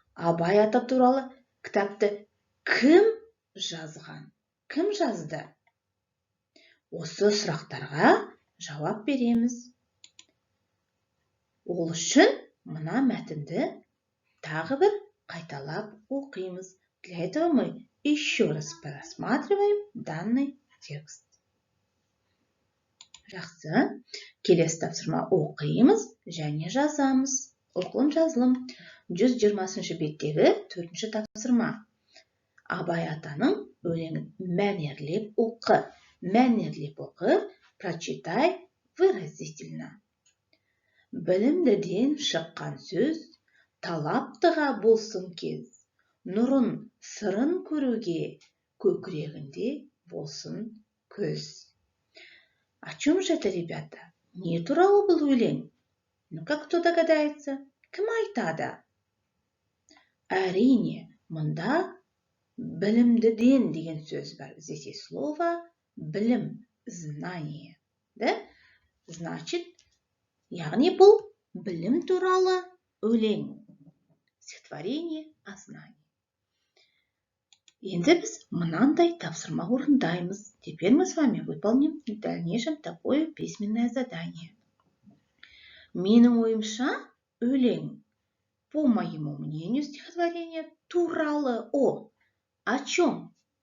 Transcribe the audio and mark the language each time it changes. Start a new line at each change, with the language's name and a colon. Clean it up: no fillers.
Kazakh: Абай ата туралы кітапты кім жазған? Кім жазды? Осы сұрақтарға жауап береміз. Ол үшін мына мәтінді тағы бір қайталап оқимыз.
Russian: Для этого мы еще раз просматриваем данный текст.
Kazakh: Жақсы. Келесі тапсырма оқимыз және жазамыз. Оқылым жазылым. 120 беттегі 4-ші тапсырма. Абай атаның өлеңін мәнерлеп оқы. Мәнерлеп оқы.
Russian: Прочитай выразительно.
Kazakh: Білімдіден шыққан сөз, талаптыға болсын кез. Нұрын, сырын көруге, көкірегінде болсын көз.
Russian: О чем же это, ребята?
Kazakh: Не туралы
Russian: был
Kazakh: өлең?
Russian: Ну-ка, кто догадается?
Kazakh: Кім айтады? Әрине, мұнда білімдіден деген сөз бар.
Russian: Здесь есть слово білім, знание. Да? Значит,
Kazakh: яғни бұл білім туралы өлең.
Russian: Стихотворение о знании.
Kazakh: Енді біз мынандай тапсырма орындаймыз.
Russian: Теперь мы с вами выполним в дальнейшем такое письменное задание.
Kazakh: Менің ойымша, өлең,
Russian: по моему мнению, стихотворение
Kazakh: туралы
Russian: о чем?